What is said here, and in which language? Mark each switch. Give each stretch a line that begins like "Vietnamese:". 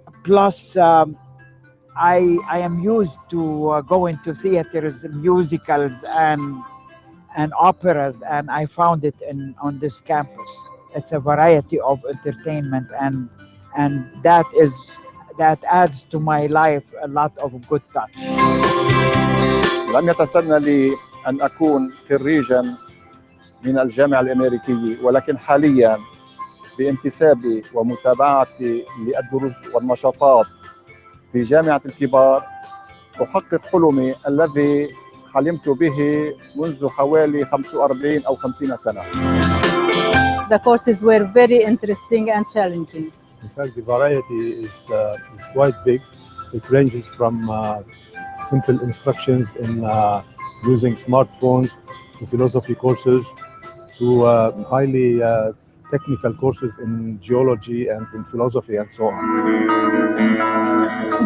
English: Plus, I am used to going to theaters, musicals, and operas, and I found it on this campus. It's a variety of entertainment, and that adds to my life a lot of good touch.
Arabic: لم يتسنى لي أن أكون في الريجن من الجامعة الأمريكية، ولكن حالياً بانتسابي ومتابعتي للدروس والنشاطات في جامعة الكبار أحقق حلمي الذي حلمت به منذ حوالي 45 أو 50 سنة.
English: The courses were very interesting and challenging. In fact, the variety is quite big. It ranges from simple instructions in using smartphones to philosophy courses to highly technical courses in geology and in philosophy and so on.